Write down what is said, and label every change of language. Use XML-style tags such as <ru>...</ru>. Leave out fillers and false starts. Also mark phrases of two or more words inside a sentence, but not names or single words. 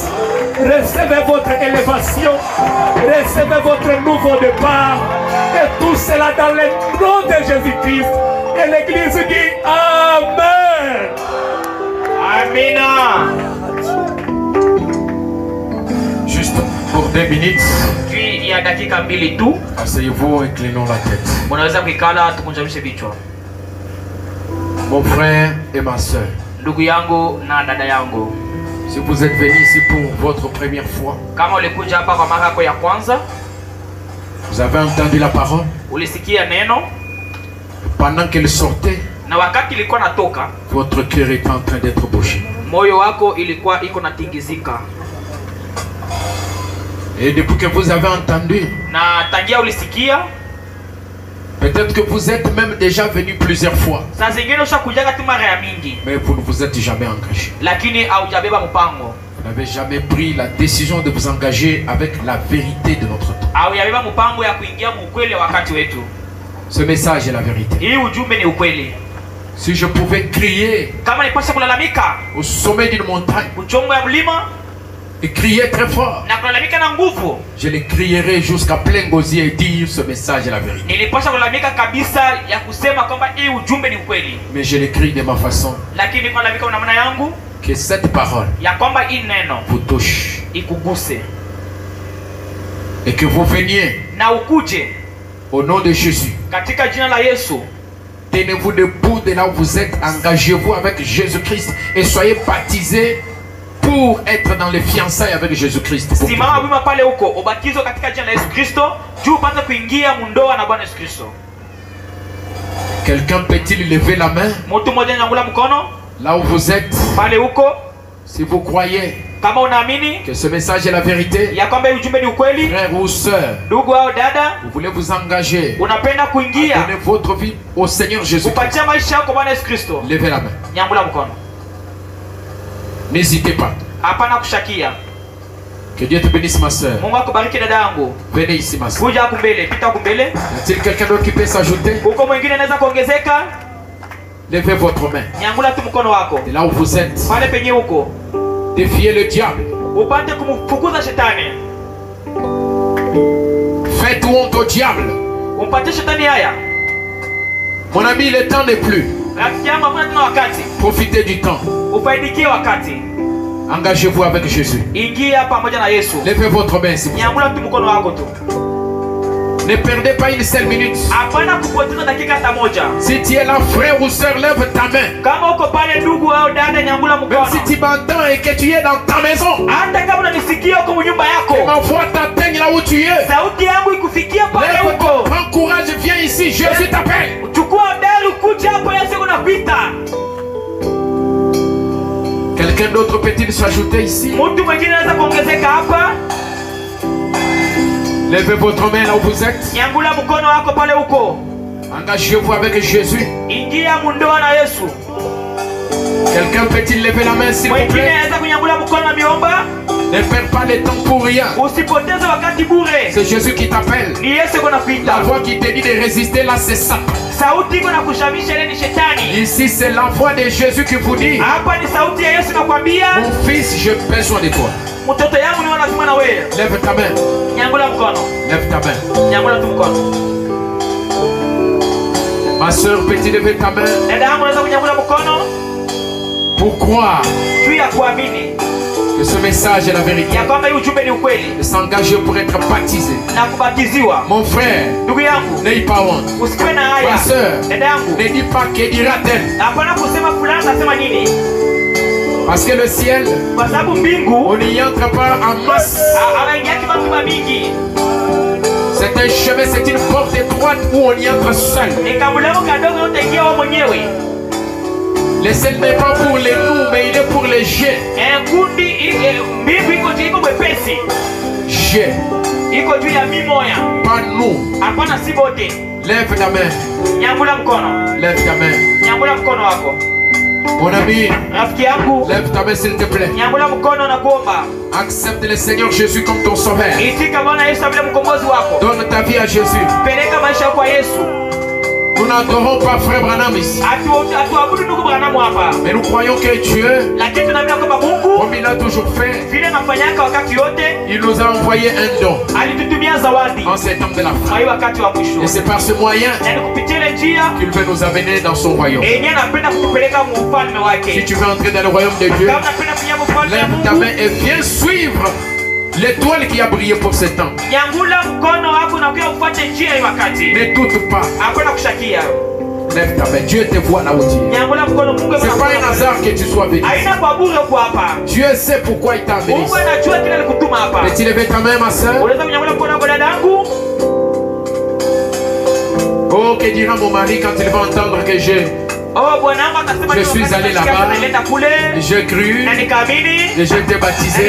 <fr>Recevez votre élévation. Recevez votre nouveau départ. Et tout cela dans le nom de Jésus-Christ. Et l'Église dit Amen.</fr> <sw>Amina.</sw> <fr>Juste pour 2 minutes,</fr> <sw>Puis ya dakika mbili tu</sw> <fr>asseyez-vous, inclinons la tête.</fr> <sw>munaweza kuikala tukunjamishe vichwa.</sw> <fr>Mon frère et ma soeur,</fr> <sw>Ndugu yangu na dada yangu,</sw> <fr>Si vous êtes venu ici pour votre première fois,</fr> <sw>Kama ulikuja hapa kwa mara yako ya kwanza,</sw> <fr>vous avez entendu la parole.</fr> <sw>ulisikia neno,</sw> <fr>Pendant qu'elle sortait,</fr> <sw>na wakati ilikuwa natoka,</sw> <fr>votre cœur est en train d'être bouché.</fr> <sw>moyo wako ilikuwa iko natingizika.</sw> <fr>Et depuis que vous avez entendu,</fr> <sw>Na tangia ulisikia,</sw> <fr>peut-être que vous êtes même déjà venu plusieurs fois,</fr> <sw>saa zingine ushakujaga tu mara ya mingi,</sw> <fr>mais vous ne vous êtes jamais engagé.</fr> <sw>lakini haujabeba mpango.</sw> <fr>Vous n'avez jamais pris la décision de vous engager avec la vérité de notre temps.</fr> <sw>Haujabeba mpango ya kuingia ukweli wakati wetu.</sw> <fr>Ce message est la vérité.</fr> <sw>Hii ujumbe ni ukweli.</sw> <fr>Si je pouvais crier</fr> <sw>Kama nipasha kulalamika</sw> <fr>au sommet d'une montagne</fr> <sw>uchongo ya mlima</sw> <fr>et crier très fort,</fr> <sw>na kulalamika na nguvu,</sw> <fr>je le crierai jusqu'à plein gosier et dire ce message est la vérité.</fr> <sw>nilipasha kulalamika kabisa ya kusema kwamba hii ujumbe ni ukweli,</sw> <fr>Mais je le crie de ma façon,</fr> <sw>lakini kwa kulalamika na maana yangu</sw> <fr>que cette parole</fr> <sw>ya kwamba hii neno</sw> <fr>vous touche</fr> <sw>ikuguse</sw> <fr>et que vous veniez</fr> <sw>na ukuje</sw> <fr>au nom de Jésus.</fr> <sw>katika jina la Yesu.</sw> <fr>Tenez-vous debout de là où vous êtes, engagez-vous avec Jésus-Christ et soyez baptisés pour être dans les fiançailles avec Jésus-Christ.</fr> <sw>Simama wima pale huko, ubatizo katika jina la Yesu Kristo, juu upate kuingia mundoa na Bwana Yesu Kristo.</sw> <fr>Quelqu'un peut-il lever la main</fr> <sw>Mtu mmoja nyangula mkono</sw> <fr>là où vous êtes,</fr> <sw>pale huko,</sw> <fr>si vous croyez</fr> <sw>kama unaamini</sw> <fr>que ce message est la vérité,</fr> <sw>ya kwamba ujumbe ni ukweli,</sw> <fr>frère ou sœur,</fr> <sw>ndugu au dada,</sw> <fr>vous voulez vous engager,</fr> <sw>unapenda kuingia</sw> <fr>donner votre vie au Seigneur Jésus,</fr> <sw>upatia maisha yako Bwana Yesu Kristo,</sw> <fr>levez la main.</fr> <sw>nyangula mkono.</sw> <fr>N'hésitez pas.</fr> <sw>Hapana kushakia.</sw> <fr>Que Dieu te bénisse, ma sœur.</fr> <sw>Mungu akubariki dada yangu.</sw> <fr>Venez ici, ma sœur.</fr> <sw>Kuja huku mbele, pita huku mbele.</sw> <fr>Y a-t-il quelqu'un d'autre qui peut s'ajouter?</fr> <sw>Uko mwingine anaweza kuongezeka?</sw> <fr>Levez votre main.</fr> <sw>Nyangula tu mkono wako.</sw> <fr>Et là où vous êtes,</fr> <sw>Pale penye huko,</sw> <fr>défiez le diable.</fr> <sw>upate kumfukuza shetani.</sw> <fr>Faites honte au diable.</fr> <sw>Umpate shetani haya.</sw> <fr>Mon ami, le temps n'est plus.</fr> <sw>Rafiki yangu, hakuna tena wakati.</sw> <fr>Profitez du temps.</fr> <sw>Ufaidikie wakati.</sw> <fr>Engagez-vous avec Jésus.</fr> <sw>Ingia pamoja na Yesu.</sw> <fr>Levez votre main, s'il vous plaît.</fr> <sw>Nyangula tu mkono wako tu.</sw> <fr>Ne perdez pas une seule minute.</fr> <sw>Hapana kupoteza dakika hata moja.</sw> <fr>Si tu es là, frère ou sœur, lève ta main.</fr> <sw>Kama uko pale ndugu au dada, nyangula</sw> <fr>Même</fr> <sw>mkono.</sw> <fr>si tu m'entends et que tu es dans ta maison,</fr> <sw>Hata kama unanisikia uko nyumba</sw> <fr>que</fr> <sw>yako,</sw> <fr>ma voix t'atteigne là où tu es.</fr> <sw>sauti yangu ikufikia pale</sw> <fr>Lève-toi,</fr> <sw>huko.</sw> <fr>prends courage, viens ici, Jésus t'appelle.</fr> <sw>Chukua dari kuja hapo, Yesu unapita.</sw> <fr>Quelqu'un d'autre peut-il s'ajouter ici?</fr> <sw>Mtu mwingine anaweza kuongezeka hapa.</sw> <fr>Levez votre main là où vous êtes.</fr> <sw>Nyangula mkono wako pale huko.</sw> <fr>Engagez-vous avec Jésus.</fr> <sw>Ingia mundoa na Yesu.</sw> <fr>Quelqu'un peut-il lever la main, s'il vous</fr> <sw>Mwingine</sw> <fr>plaît?</fr> <sw>anaweza kunyangula mkono na miomba.</sw> <fr>Ne perds pas le temps pour rien.</fr> <sw>Usipoteze wakati bure.</sw> <fr>C'est Jésus qui t'appelle.</fr> <sw>Ni Yesu kunapita.</sw> <fr>La voix qui te dit de résister là, c'est ça.</fr> <sw>Sauti iko na kushamisha, ile ni shetani.</sw> <fr>Ici, c'est la voix de Jésus qui vous dit:</fr> <sw>Hapa ni sauti ya Yesu nakwambia,</sw> <fr>mon fils, j'ai besoin de toi.</fr> <sw>mtoto yangu ni lazima na wewe.</sw> <fr>Lève ta main.</fr> <sw>Nyangula mkono.</sw> <fr>Lève ta main.</fr> <sw>Nyangula tu mkono.</sw> <fr>Ma soeur, peux-tu lever ta main</fr> <sw>Dada yangu unaweza kunyangula mkono</sw> <fr>pour croire</fr> <sw>juu ya kuamini</sw> <fr>que ce message est la vérité</fr> <sw>ya kwamba hii ujumbe ni ukweli</sw> <fr>et s'engager pour être baptisé?</fr> <sw>na kubatiziwa.</sw> <fr>Mon frère,</fr> <sw>Ndugu yangu,</sw> <fr>n'aie pas honte.</fr> <sw>usikiwe na haya.</sw> <fr>Ma soeur,</fr> <sw>Dada yangu,</sw> <fr>ne dis pas que dira-t-elle.</fr> <sw>hapana kusema fulani nasema nini,</sw> <fr>Parce que le ciel,</fr> <sw>kwa sababu mbingu</sw> <fr>on n'y entre pas en masse.</fr> <sw>anaingiaki watu mingi.</sw> <fr>C'est un chemin, c'est une porte étroite où on y entre seul.</fr> <sw>Ni kamlango kadogo utaingia wewe mwenyewe.</sw> <fr>Le ciel n'est pas pour les loups, mais il est pour les jets.</fr> <sw>Kundi mbingu iko mwepesi.</sw> <fr>Jets.</fr> <sw>Iko juu ya mimoya.</sw> <fr>Pas nous.</fr> <sw>Hapana si bote.</sw> <fr>Lève ta main.</fr> <sw>Nyangula mkono.</sw> <fr>Lève ta main.</fr> <sw>Nyangula mkono wako.</sw> <fr>Mon ami,</fr> <sw>rafiki yangu,</sw> <fr>lève ta main s'il te plaît.</fr> <sw>nyangula mkono na kuomba.</sw> <fr>Accepte le Seigneur Jésus comme ton sauveur.</fr> <sw>Itika Bwana Yesu vile mkombozi wako.</sw> <fr>Donne ta vie à Jésus.</fr> <sw>Peleka maisha kwa Yesu.</sw> <fr>Nous n'adorons pas frère Branham ici.</fr> <sw>Hatuabudu ndugu Branham hapa.</sw> <fr>Mais nous croyons que Dieu,</fr> <sw>Lakini tunaamini kwamba Mungu</sw> <fr>comme il a toujours fait,</fr> <sw>vile anafanyaka wakati yote,</sw> <fr>il nous a envoyé un don</fr> <sw>alitutumia zawadi</sw> <fr>en ces temps de la</fr> <sw>kwa</sw> <fr>fin.</fr> <sw>hii wakati wa mwisho.</sw> <fr>Et c'est par ce moyen</fr> <sw>Na ni kupitia ile njia</sw> <fr>qu'il veut nous amener dans son royaume.</fr> <sw>yenyewe anapenda kutupeleka mu ufalme</sw> <fr>Si</fr> <sw>wake.</sw> <fr>tu veux entrer dans le royaume de Dieu,</fr> <sw>Kama unapenda kuingia mu ufalme wa</sw> <fr>lève ta</fr> <sw>Mungu,</sw> <fr>main et viens suivre l'étoile qui a brillé pour ce temps.</fr> <sw>nyangula mkono wako na kuya ufuate njia hii wakati.</sw> <fr>Ne doute pas.</fr> <sw>Hakuna kushakia.</sw> <fr>Lève ta main. Dieu te voit là où tu es. C'est pas un hasard que tu sois béni. Dieu sait pourquoi il t'a béni. Peux-tu lever ta main, ma soeur? Oh, que dira mon mari quand il va entendre que je suis allé là-bas, j'ai cru et j'ai été baptisé.</fr>